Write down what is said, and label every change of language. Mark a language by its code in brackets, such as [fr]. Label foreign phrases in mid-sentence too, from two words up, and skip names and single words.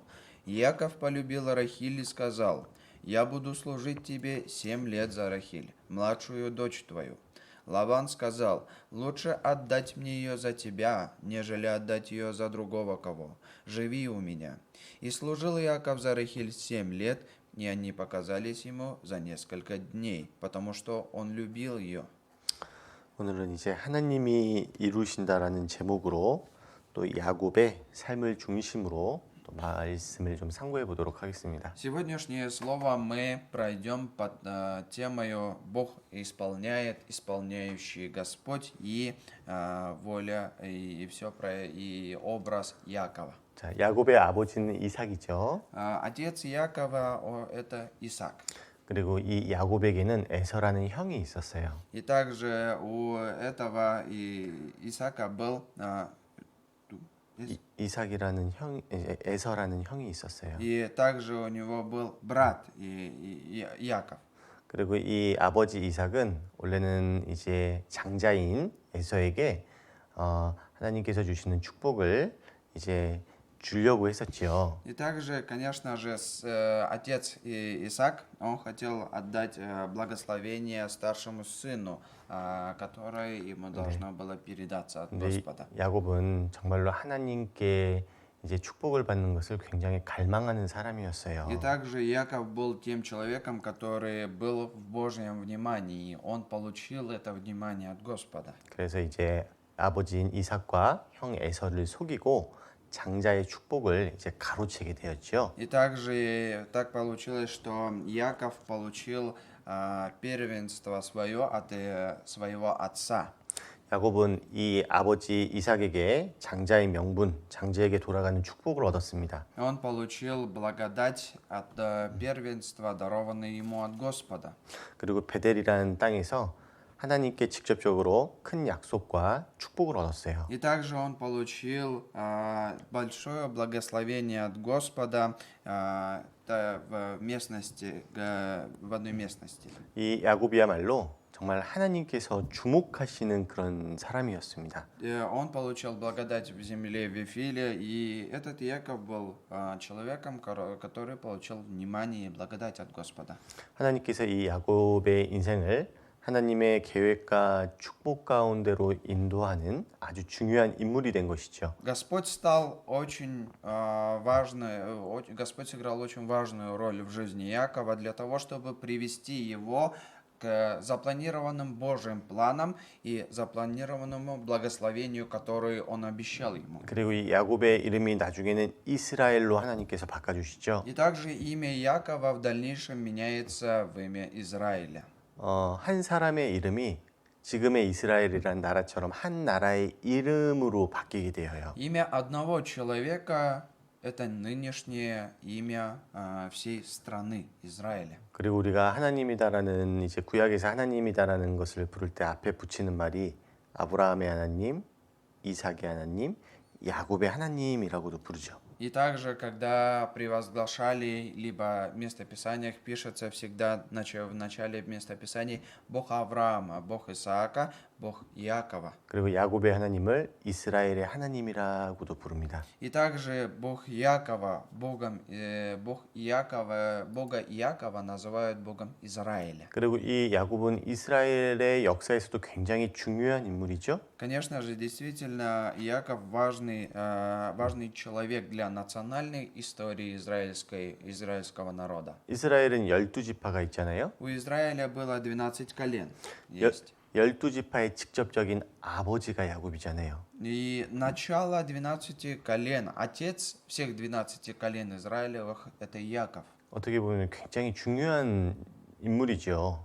[ru] Яков полюбил Рахиль и сказал, «Я буду служить тебе 7 лет за Рахиль, младшую дочь твою». Лаван сказал, «Лучше отдать мне ее за тебя, нежели отдать ее за другого кого. Живи у меня». И служил Яков за Рахиль 7 лет, и они показались ему за несколько дней, потому что он любил ее. [ko] 오늘은 이제 하나님이 이루신다라는 제목으로 또 야곱의 삶을 중심으로 또 말씀을 좀 참고해 보도록 하겠습니다. [ru] Сегодняшнее слово мы пройдем под темою «Бог исполняет, исполняющий Господь» и воля, и все про и образ Якова. [ko] 자, 야곱의 아버지는 이삭이죠. [ru] Отец Якова это Исаак. [ko] 그리고 이 야곱에게는 에서라는 형이 있었어요. [ru] И также у этого Исаака был [ko] 이삭이라는 에서라는 형이 있었어요. [ru] и также у него был брат Яков. [ko] 그리고 이 아버지 이삭은 원래는 이제 장자인 에서에게 하나님께서 주시는 축복을 이제 주려고 했었지요. [ru] И также, конечно же, отец Исаак, он хотел отдать благословение старшему сыну, которое ему должно было передаться от [ko] 근데 [ru] Господа. [ko] 야곱은 정말로 하나님께 이제 축복을 받는 것을 굉장히 갈망하는 사람이었어요. [ru] И также Яков был тем человеком, который был в Божьем внимании. Он получил это внимание от Господа. [ko] 그래서 이제 아버지인 이삭과 형 에서를 속이고 장자의 축복을 이제 가로채게 되었죠. [ru] И также так получилось, что Яков получил первенство свое от своего отца. [ko] 야곱은 이 아버지 이삭에게 장자의 명분, 장자에게 돌아가는 축복을 얻었습니다. [ru] Он получил благодать от первенства, дарованное ему от Господа. [ko] 그리고 베델이라는 땅에서 하나님께 직접적으로 큰 약속과 축복을 얻었어요. [ru] И также он получил большое благословение от Господа в местности, в одной местности. [ko] 이 야곱이야말로 정말 하나님께서 주목하시는 그런 사람이었습니다. [ru] Он получил благодать в земле Вифиле, и этот Яков был человеком, который получил внимание и благодать от Господа. [ko] 하나님께서 이 야곱의 인생을 하나님의 계획과 축복 가운데로 인도하는 아주 중요한 인물이 된 것이죠. [ru] Господь стал очень важной, Господь сыграл очень важную роль в жизни Якова для того, чтобы привести его к запланированным Божьим планам и запланированному благословению, которое Он обещал ему. [ko] 그리고 이 야곱의 이름이 나중에는 이스라엘로 하나님께서 바꿔주시죠. [ru] И также имя Якова в дальнейшем меняется в имя Израиля. [ko] 한 사람의 이름이 지금의 이스라엘이라는 나라처럼 한 나라의 이름으로 바뀌게 되어요. [ru] Имя одного человека – это нынешнее имя всей страны Израиля. [ko] 그리고 우리가 하나님이다라는 이제 구약에서 하나님이다라는 것을 부를 때 앞에 붙이는 말이 아브라함의 하나님, 이삭의 하나님, 야곱의 하나님이라고도 부르죠. [ru] И также, когда превозглашали, либо в местописаниях пишется всегда в начале местописаний Бог Авраама, Бог Исаака, Бог Иакова. [ko] 그리고 야곱의 하나님을 이스라엘의 하나님이라고도 부릅니다. [ru] И также Бог Иакова, Бога Иакова называют Богом Израиля. [ko] 그리고 이 야곱은 이스라엘의 역사에서도 굉장히 중요한 인물이죠. [ru] Конечно же, действительно, Иаков важный человек для национальной истории израильского народа. [ko] 이스라엘은 12지파가 있잖아요. [ru] У Израиля было 12 колен. Есть. [ko] 12지파의 직접적인 아버지가 야곱이잖아요. [ru] И начало 12 колен, отец всех 12 колен Израилевых – это Яков. [ko] 어떻게 보면 굉장히 중요한 인물이죠.